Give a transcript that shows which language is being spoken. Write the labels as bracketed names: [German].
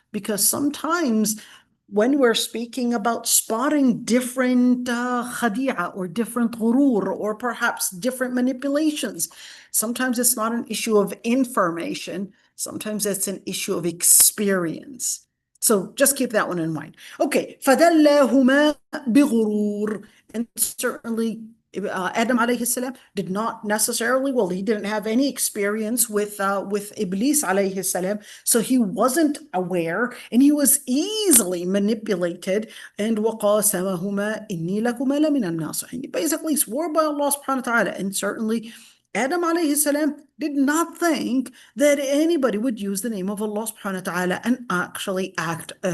[English] Because sometimes when we're speaking about spotting different khadi'a or different ghurur or perhaps different manipulations, sometimes it's not an issue of information. Sometimes it's an issue of experience. So just keep that one in mind. [Arabic] Okay, فَدَلَّهُمَا بِغُرُورٍ. [English] And certainly Adam alayhi salam did not necessarily, well, he didn't have any experience with Iblis alayhi salam, so he wasn't aware, and he was easily manipulated. And [Arabic] وَقَاسَمَهُمَا إِنِّي لَكُمَا لَمِنَ النَّاصِحِينَ. [English] He basically swore by Allah subhanahu wa ta'ala, and certainly Adam alayhi salam did not think that anybody would use the name of Allah subhanahu wa ta'ala and actually act